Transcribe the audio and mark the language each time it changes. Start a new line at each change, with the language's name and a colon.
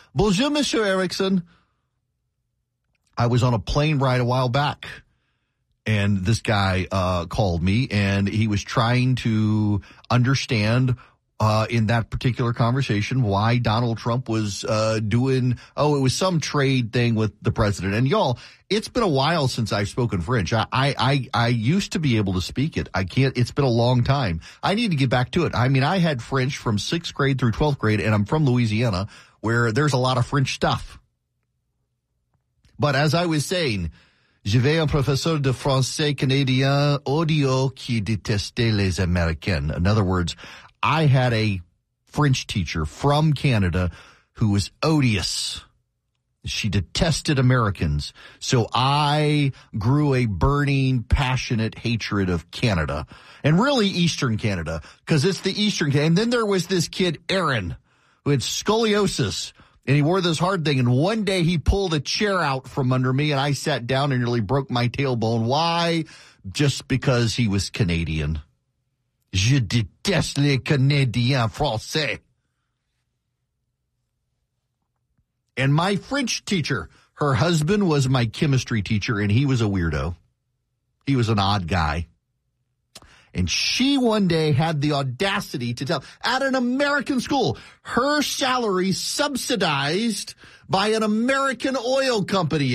French: Bonjour, Monsieur
English: Erickson. I was on a plane ride a while back, and this guy called me, and he was trying to understand in that particular conversation why Donald Trump was doing, oh, it was some trade thing with the president. And y'all, it's been a while since I've spoken French. I used to be able to speak it. I can't. It's been a long time. I need to get back to it. I mean, I had French from sixth grade through 12th grade, and I'm from Louisiana, where there's a lot of French stuff. But as I was saying,
French: j'avais un professeur de français canadien audio qui détestait les Américains.
English: In other words, I had a French teacher from Canada who was odious. She detested Americans. So I grew a burning, passionate hatred of Canada, and really Eastern Canada, because it's the Eastern Canada. And then there was this kid, Aaron, who had scoliosis. And he wore this hard thing, and one day he pulled a chair out from under me, and I sat down and nearly broke my tailbone. Why? Just because he was Canadian.
French: Je déteste les Canadiens français.
English: And my French teacher, her husband was my chemistry teacher, and he was a weirdo. He was an odd guy. And she one day had the audacity to tell, at an American school, her salary subsidized by an American oil company.